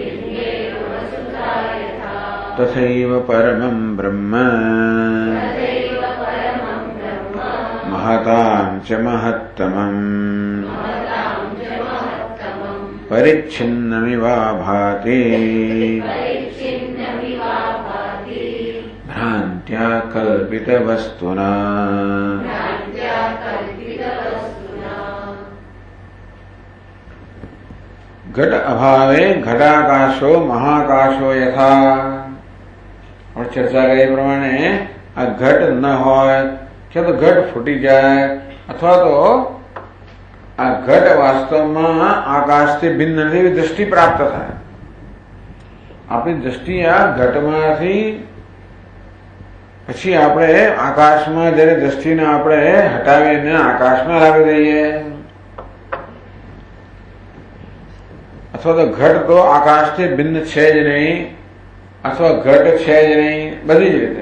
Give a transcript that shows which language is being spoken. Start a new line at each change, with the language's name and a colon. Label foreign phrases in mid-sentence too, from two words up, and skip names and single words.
Sanskrit: तथैव परमं ब्रह्म महतां च महत्तमम् परिच्छिन्नमिवा भाति भ्रान्त्या कल्पितवस्तुना. घट अभावे घटाकाशो महाकाशो यथा.
Hindi: और चर्चा
Gujarati: કરી પ્રમાણે આ ઘટ ન હોય કે તો ઘટ ફૂટી જાય અથવા તો આ ઘટ વાસ્તવમાં આકાશથી ભિન્ન એવી દ્રષ્ટિ પ્રાપ્ત થાય. આપણી દ્રષ્ટિ આ ઘટમાંથી પછી આપણે આકાશમાં જયારે દ્રષ્ટિને આપણે હટાવીને આકાશમાં લાવી દઈએ અથવા તો ઘટ તો આકાશથી ભિન્ન છે જ નહીં અથવા ઘટ છે જ નહીં બધી જ રીતે.